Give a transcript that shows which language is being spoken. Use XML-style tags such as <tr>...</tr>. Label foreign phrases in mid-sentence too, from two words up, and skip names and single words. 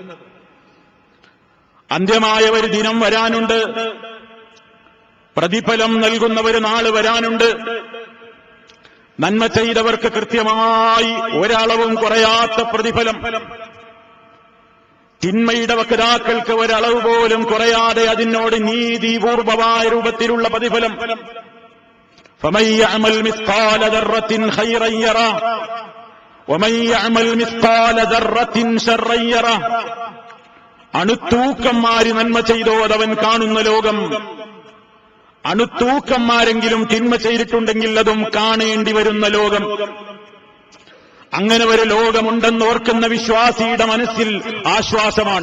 <ml>അന്ത്യമായ ഒരു ദിനം വരാനുണ്ട്, പ്രതിഫലം നൽകുന്ന ഒരു നാള് വരാനുണ്ട്. നന്മ ചെയ്തവർക്ക് കൃത്യമായി ഒരളവും കുറയാത്ത പ്രതിഫലം, തിന്മയുടെ വക്താക്കൾക്ക് ഒരളവ് പോലും കുറയാതെ അതിനോട് നീതിപൂർവമായ രൂപത്തിലുള്ള പ്രതിഫലം.</ml> <ar>فمن يعمل مثقال ذرة خيرا يره ومن يعمل مثقال ذرة شرا يره.</ar> <ml>അണുത്തൂക്കന്മാര് നന്മ ചെയ്തോ അതവൻ കാണുന്ന ലോകം, അണുത്തൂക്കന്മാരെങ്കിലും തിന്മ ചെയ്തിട്ടുണ്ടെങ്കിൽ അതും കാണേണ്ടി വരുന്ന ലോകം. അങ്ങനെ ഒരു ലോകമുണ്ടെന്നോർക്കുന്ന വിശ്വാസിയുടെ മനസ്സിൽ ആശ്വാസമാണ്.</ml>